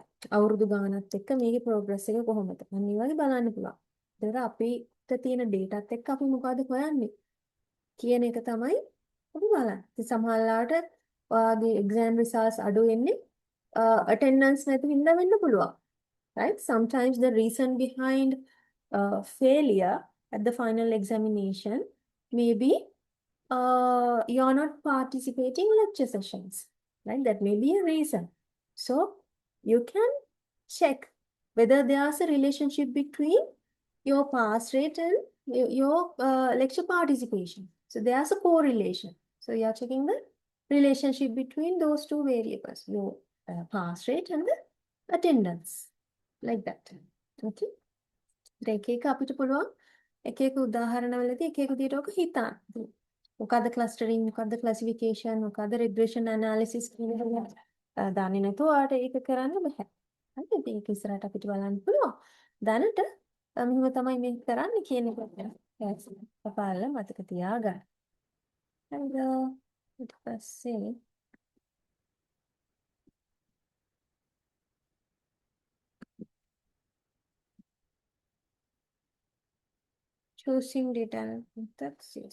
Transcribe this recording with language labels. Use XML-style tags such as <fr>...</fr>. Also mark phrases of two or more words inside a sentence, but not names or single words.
<si>අවුරුදු ගානත් එක්ක මේකේ progress එක කොහොමද? අන්න ඒ වගේ බලන්න පුළුවන්. ඒතර අපිට තියෙන dataත් එක්ක අපි මොකද හොයන්නේ කියන එක තමයි අපි බලන්නේ. ඉතින් සමහරවිට ඔයාගේ</si> <en>exam results</en> <si>අඩු වෙන්නේ attendance නැති හින්දා වෙන්න පුළුවන්.</si> <en>Right? Sometimes the reason behind failure at the final examination may be you're not participating in lecture sessions. Right? That may be a reason. So you can check whether there's a relationship between your pass rate and your lecture participation. So there's a correlation. So you are checking the relationship between those two variables, your pass rate and the attendance. Like that. Okay.</en> <si>ඒක එක අපිට පුළුවන් එක එක උදාහරණවලදී එක එක විදිහට ඔක හිතන්න. මොකද්ද clustering, මොකද්ද classification, මොකද්ද</si> <en>regression analysis</en> <si>කියන එක දන්නේ නැතුව ඔයාලට ඒක කරන්න බෑ. හරිද? ඒක ඉස්සරහට අපිට බලන්න පුළුවන්. දැනට මෙහෙම තමයි මේක කරන්නේ කියන එක ඔයාලා මතක තියාගන්න. හරිද? ඊට පස්සේ</si> <en>choosing data methods. Yes.</en>